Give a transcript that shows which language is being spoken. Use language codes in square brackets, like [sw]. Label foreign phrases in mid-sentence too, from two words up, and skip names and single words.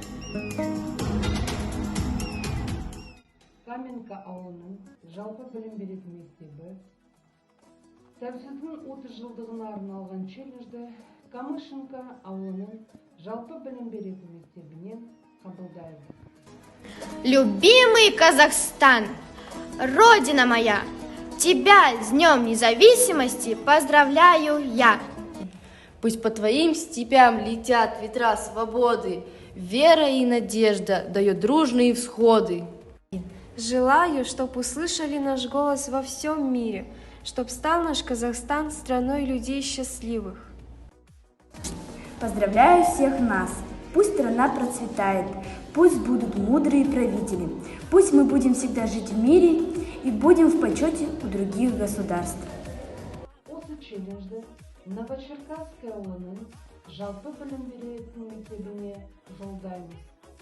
[kk] Каменка ауылының жалпы білім беретін мектебі тәуелсіздіктің 30 жылдығына арналған челленджді Камышинка ауылының жалпы білім беретін мектебінен қабылдайды. [ru] Любимый Казахстан, Родина моя, тебя с Днем Независимости поздравляю я. Пусть по твоим степям летят ветра свободы, вера и надежда дает дружные всходы. Желаю, чтоб услышали наш голос во всем мире, чтоб стал наш Казахстан страной людей счастливых. Поздравляю всех нас! Пусть страна процветает, пусть будут мудрые правители, пусть мы будем всегда жить в мире и будем в почете у других государств. [kk] Осы челленджді Новочеркасск ауылының жалпы білім беретін мектебіне жолдаймыз.